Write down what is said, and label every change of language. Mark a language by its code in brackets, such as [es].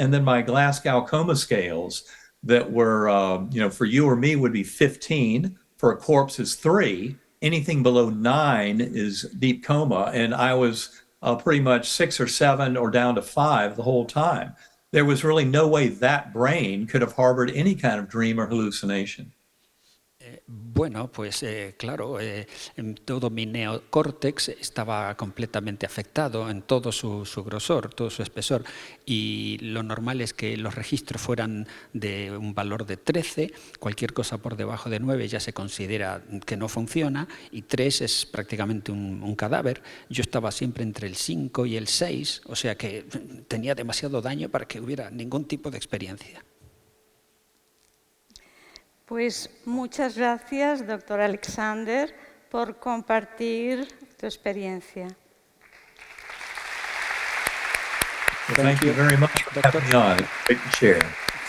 [en] And then my Glasgow coma scales that were, for you or me would be 15. For a corpse is 3. Anything below 9 is deep coma, and I was pretty much 6 or 7 or down to 5 the whole time. There was really no way that brain could have harbored any kind of dream or hallucination. [es] Bueno, pues claro, todo mi neocórtex estaba completamente afectado en todo su grosor, todo su espesor, y lo normal es que los registros fueran de un valor de 13, cualquier cosa por debajo de 9 ya se considera que no funciona, y 3 es prácticamente un cadáver. Yo estaba siempre entre el 5 y el 6, o sea que tenía demasiado daño para que hubiera ningún tipo de experiencia. Pues muchas gracias, doctor Alexander, por compartir tu experiencia. [en] Thank you very much for having me on. It's great to share.